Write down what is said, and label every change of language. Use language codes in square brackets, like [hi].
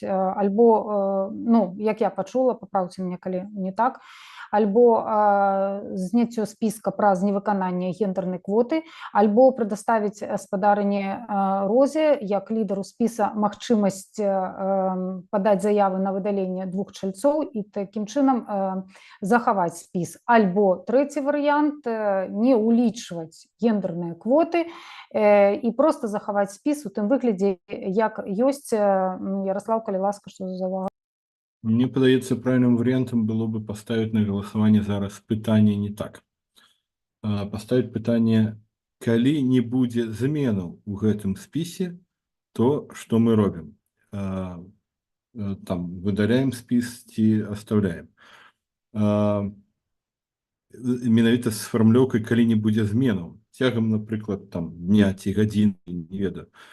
[be] Альбо, як я пачула, папраўце мяне, калі не так, альбо зняццё спіска праз невыкананне гендернай квоты, альбо прадаставіць спадарыне Розе, як лідару спіса, магчымасць падаць заявы на выдаленне 2 чальцоў і такім чынам захаваць спіс. Альбо трэці варыянт, не ўлічваць гендерныя квоты і проста захаваць спіс у тым выглядзе, як ёсць. Ярослав, калі ласка, што за увага? Мне падаецца, [ru] правильным вариантом было бы поставить на голосование [be] зараз пытанне не так. Поставить пытанне, калі не будзе зменаў у гэтым спісе, то што мы робім. там выдаляем спіс ці [ru] оставляем. [be] Менавіта з фармулёўкай, калі не будзе зменаў цягам, напрыклад, там дня ці гадзіны, не ведаю.